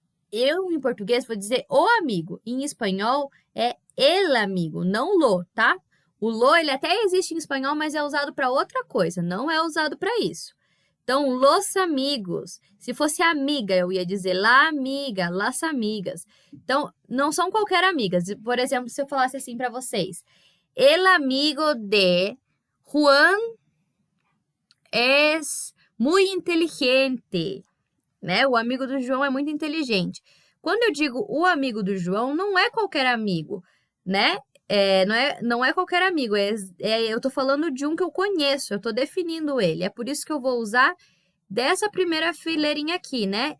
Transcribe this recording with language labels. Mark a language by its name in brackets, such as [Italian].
[Portuguese] Eu, em português, vou dizer o amigo. Em espanhol, é el amigo, não lo, tá? O lo, ele até existe em espanhol, mas é usado para outra coisa, não é usado para isso. Então, los amigos. Se fosse amiga, eu ia dizer la amiga, las amigas. Então, não são qualquer amigas. Por exemplo, se eu falasse assim para vocês. [Spanish] El amigo de Juan es muy inteligente. [Portuguese] Né? O amigo do João é muito inteligente. Quando eu digo o amigo do João, não é qualquer amigo, né? Não é qualquer amigo, eu tô falando de um que eu conheço, eu tô definindo ele. É por isso que eu vou usar dessa primeira fileirinha aqui, né?